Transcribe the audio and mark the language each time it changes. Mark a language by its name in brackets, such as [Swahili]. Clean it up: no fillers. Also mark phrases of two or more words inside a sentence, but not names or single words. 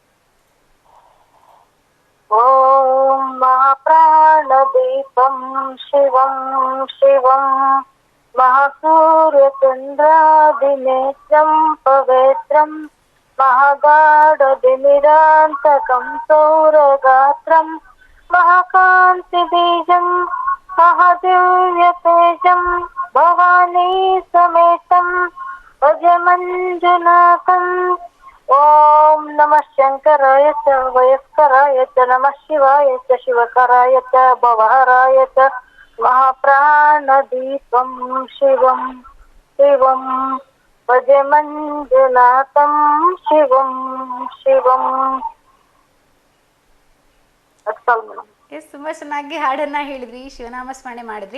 [Sanskrit] ಓಂ ಮಹಾಪ್ರಾಣದೀಪಂ ಶಿವಂ ಶಿವಂ ಮಹಾಸೂರ್ಯಚಂದ್ರಾದಿನೇತ್ರಂ ಪವಿತ್ರಂ ಮಹಾಗಾಢದಿಮಿರಾಂತಕಂ ಸೌರಗಾತ್ರಂ ಮಹಾಕಾಂತಿಬೀಜಂ ಮಹಾದಿವ್ಯತೇಜಂ ಭವಾನಿ ಸಮೇತಂ ಭಜ ಮಂಜುನಾಥಂ. ಓಂ ನಮಃ ಶಂಕರಾಯ ಚ ವಯಸ್ಕರಾಯ ಚ ನಮಃ ಶಿವಾಯ ಚ ಶಿವಕರಾಯ ಚ ಭವಹರಾಯ ಚ ಮಹಾಪ್ರಾಣದೀಪಂ ಶಿವಂ ಶಿವಂ ಭಜ ಮಂಜುನಾಥಂ ಶಿವಂ ಶಿವಂ. [Kannada] ಎಸ್, ತುಂಬಾ ಚೆನ್ನಾಗಿ ಹಾಡನ್ನ ಹೇಳಿದ್ರಿ, ಶಿವನಾಮ ಸ್ಮರಣೆ ಮಾಡಿದ್ರಿ.